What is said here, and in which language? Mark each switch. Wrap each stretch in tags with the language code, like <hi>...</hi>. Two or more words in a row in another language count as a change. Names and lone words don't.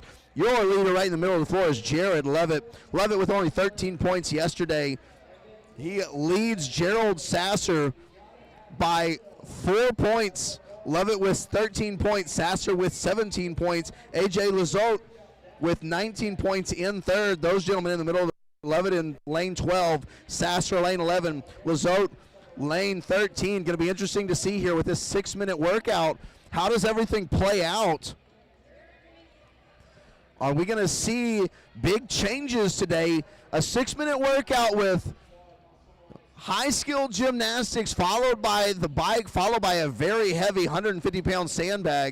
<en>Your leader right in the middle of the floor is Jared Levitt. Levitt with only 13 points yesterday. He leads Gerald Sasser by 4 points. Levitt with 13 points, Sasser with 17 points, A.J. Lizotte with 19 points in third. Those gentlemen in the middle of the Levitt in lane 12, Sasser lane 11, Lizotte lane 13. Going to be interesting to see here with this 6-minute workout. How does everything play out? Are we going to see big changes today? A 6-minute workout with high-skilled gymnastics followed by the bike, followed by a very heavy 150-pound sandbag.</en>